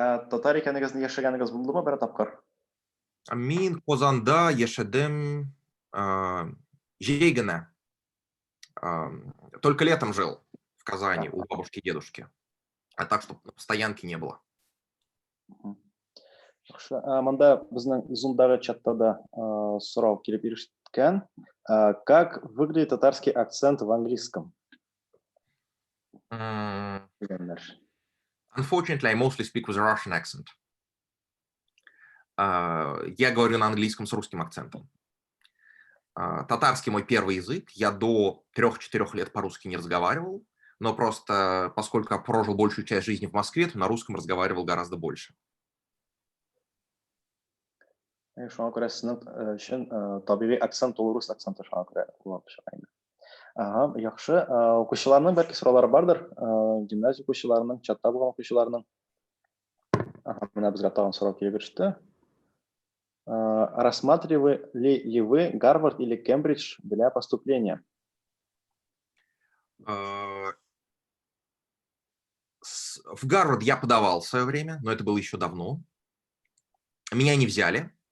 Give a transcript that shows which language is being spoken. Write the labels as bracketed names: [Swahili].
[Tatar] Татар икәнегезне яшәгәнегез булдымы бер тапкыр? Мин Казанда яшәдем җәй генә. [Russian] Только летом жил в Казани у бабушки и дедушки. А так, чтобы на постоянке не было. [Tatar] Монда безнең Zoom'дагы чатта да сорау килеп ирешкән. [Russian] Как выглядит татарский акцент в английском? [English] Unfortunately, I mostly speak with a Russian accent. [Russian] Я говорю на английском с русским акцентом. Татарский мой первый язык. Я до 3-4 лет по-русски не разговаривал, но просто, поскольку я прожил большую часть жизни в Москве, то на русском разговаривал гораздо больше. [Tatar] Шуңа күрә сезнең өчен табигый акцент ул рус акценты шуңа күрә кулланып чыга инде. Яхшы. Укучыларның бәлки сораулары бардыр. Гимназия укучыларының, чатта булган укучыларның. Менә безгә тагын сорау килеп иреште. [Russian] Рассматривали ли вы Гарвард или Кембридж для поступления? В Гарвард я подавал в свое время, но это было еще давно. Меня не взяли.